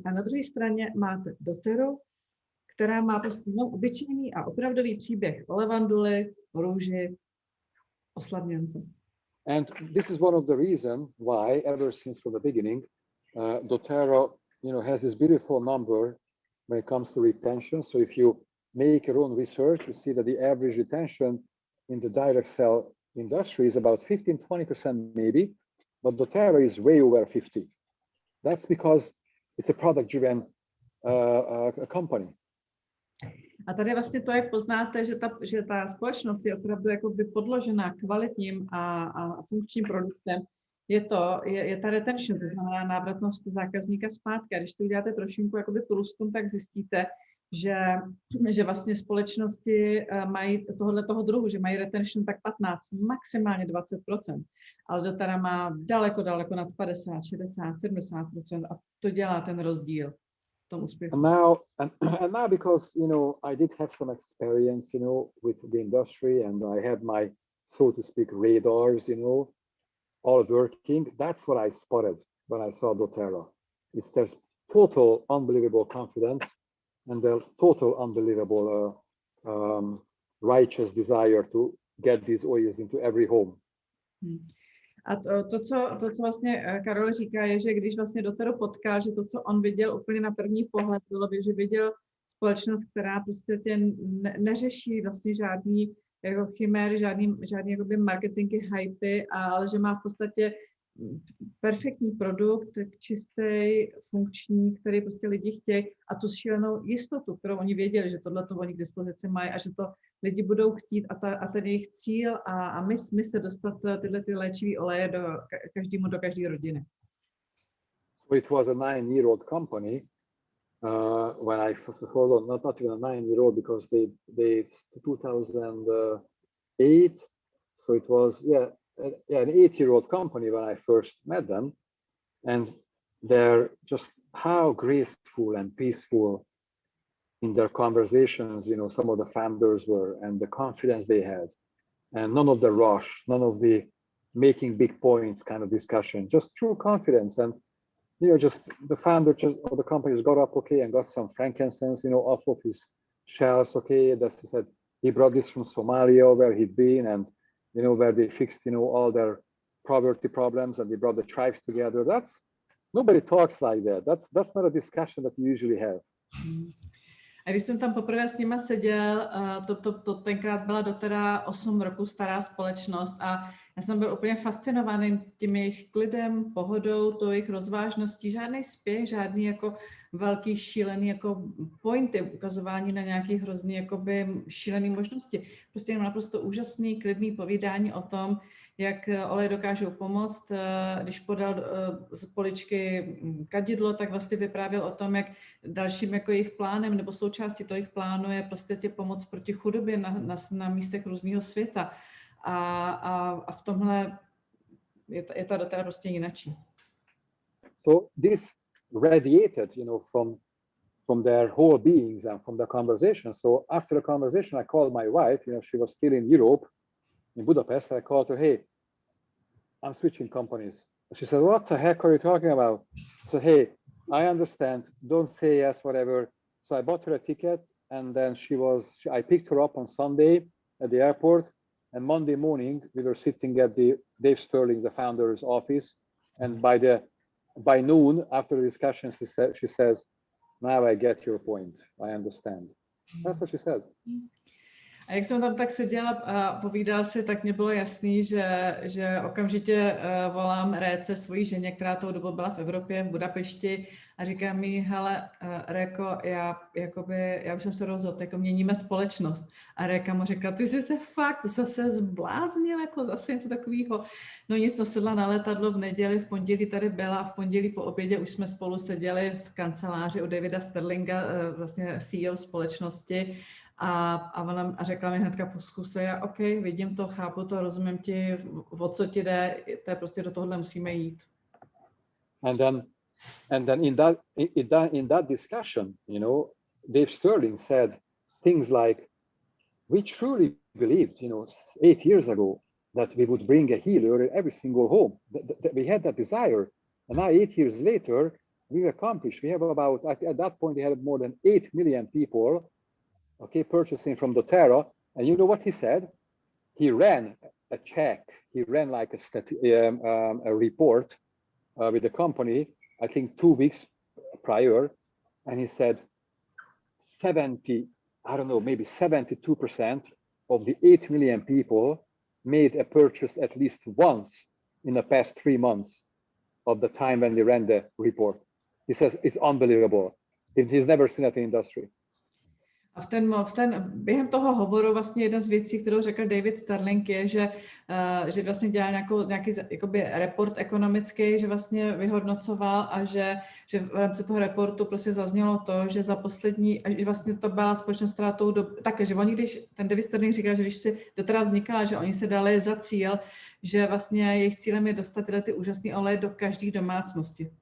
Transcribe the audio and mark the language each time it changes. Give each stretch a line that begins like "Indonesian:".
Czech: A na druhé straně máte doTERRu, která má prostě obyčejný a opravdový příběh o levanduli, o růži, o slavněnce.
English: And this is one of the reasons why, ever since from the beginning, doTERRA, you know, has this beautiful number when it comes to retention. So if you make your own research, you see that the average retention in the direct sell industry is about 15-20% maybe, but doTERRA is way over 50. That's because it's a product-driven company.
Czech: A tady vlastně to, jak poznáte, že ta společnost je opravdu jakoby podložená kvalitním a funkčním produktem, je ta retention, to znamená návratnost zákazníka zpátky. A když to uděláte trošinku jakoby průzkum, tak zjistíte, že vlastně společnosti mají toho druhu, že mají retention tak 15, maximálně 20%, ale doTERRA má daleko nad 50, 60, 70% a to dělá ten rozdíl.
English: And now, because I did have some experience, with the industry, and I had my, so to speak, radars, all working. That's what I spotted when I saw doTERRA. There's total unbelievable confidence and the total unbelievable righteous desire to get these oils into every home.
Czech: A to, co vlastně Karol říká, je, že když vlastně doTERRu potkal, že to, co on viděl úplně na první pohled, bylo, že viděl společnost, která prostě neřeší vlastně žádný jako chiméry, žádný jakoby marketingy, hypy, ale že má v podstatě perfektní produkt, čistý, funkční, který prostě lidi chtějí a tu šílenou jistotu, kterou oni věděli, že tohle to oni k dispozici mají a že to lidi budou chtít a ten jejich cíl a my se dostat tyhle ty léčivý oleje do každé rodiny.
English: So it was a 9-year-old company when I followed, not even a 9-year-old because they 2008, so it was an 8-year-old company when I first met them, and they're just how graceful and peaceful in their conversations, some of the founders were, and the confidence they had, and none of the rush, none of the making big points kind of discussion, just true confidence. And just the founder of the companies got up, okay, and got some frankincense, off of his shelves, okay. That's, he said he brought this from Somalia where he'd been, and where they fixed, all their poverty problems, and they brought the tribes together. Nobody talks like that. That's not a discussion that you usually have.
Czech: A když jsem tam poprvé s nima seděl, to tenkrát byla doTERRA 8 roků stará společnost a já jsem byl úplně fascinovaný tím jejich klidem, pohodou, tou jejich rozvážností, žádný spěch, žádný jako velký šílený jako pointy, ukazování na nějaký hrozný jakoby šílený možnosti. Prostě jenom naprosto úžasný, klidný povídání o tom, jak oleje dokážou pomoct. Když podal z poličky kadidlo, tak vlastně vyprávěl o tom, jak dalším jako jejich plánem nebo součástí toho jejich plánu je prostě tě pomoc proti chudobě na místech různého světa. A v tomhle je ta doTERRA prostě jinačí.
English: So this radiated, from their whole beings and from the conversation. So after the conversation, I called my wife. She was still in Europe, in Budapest. I called her, hey, I'm switching companies. She said, what the heck are you talking about? So, hey, I understand. Don't say yes, whatever. So I bought her a ticket, and then I picked her up on Sunday at the airport. And Monday morning, we were sitting at the Dave Sterling, the founder's office. And by noon, after the discussion, she says, now I get your point. I understand. That's what she said.
Czech: A jak jsem tam tak seděla a povídal si, tak mě bylo jasný, že okamžitě volám Réce, svojí ženě, která tou dobu byla v Evropě, v Budapešti, a říkám mi, hele, Réko, já už jsem se rozhodl, jako měníme společnost. A Réka mu řekla, ty jsi se fakt zase zbláznil, jako zase něco takového. No nic, to sedla na letadlo v neděli, v pondělí tady byla a v pondělí po obědě už jsme spolu seděli v kanceláři u Davida Sterlinga, vlastně CEO společnosti. A řekla mi hnedka po zkuse, já OK, vidím to, chápu to, rozumím ti, o co ti jde, to je prostě do tohohle musíme jít.
English: And then in that discussion, Dave Sterling said things like, we truly believed, 8 years ago that we would bring a healer in every single home. We had that desire. And now 8 years later, we've accomplished. We have about, at that point, we had more than 8 million people, okay, purchasing from doTERRA. And you know what he said? He ran a check. He ran like a report with the company, I think 2 weeks prior. And he said, 70 I don't know, maybe 72% of the 8 million people made a purchase at least once in the past 3 months of the time when they ran the report. He says it's unbelievable. He's never seen that in industry.
Czech: A během toho hovoru vlastně jedna z věcí, kterou řekl David Sterling, je, že vlastně dělal nějaký jakoby report ekonomický, že vlastně vyhodnocoval a že v rámci toho reportu prostě zaznělo to, že za poslední, že vlastně to byla společnost, která takhle, že oni, když ten David Sterling říkal, že když si doteď vznikala, že oni se dali za cíl, že vlastně jejich cílem je dostat tyhle ty úžasné oleje do každé domácnosti.